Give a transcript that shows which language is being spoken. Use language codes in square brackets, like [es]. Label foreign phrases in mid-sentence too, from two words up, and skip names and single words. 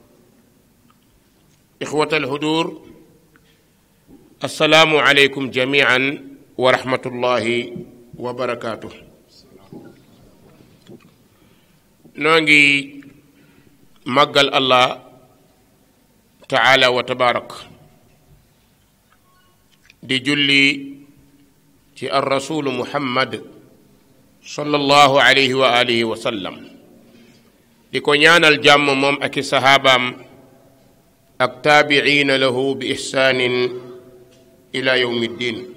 [ar] إخوة الحضور السلام عليكم جميعا ورحمة الله وبركاته. [wo] نونغي مغل [ar] الله تعالى وتبارك [wo] di julli ci [ar] الرسول محمد صلى الله عليه وعلى آله وسلم [wo] di ko ñaanal jàmm moom ak i sahabaam ak [ar] التابعين له بإحسان إلى يوم الدين.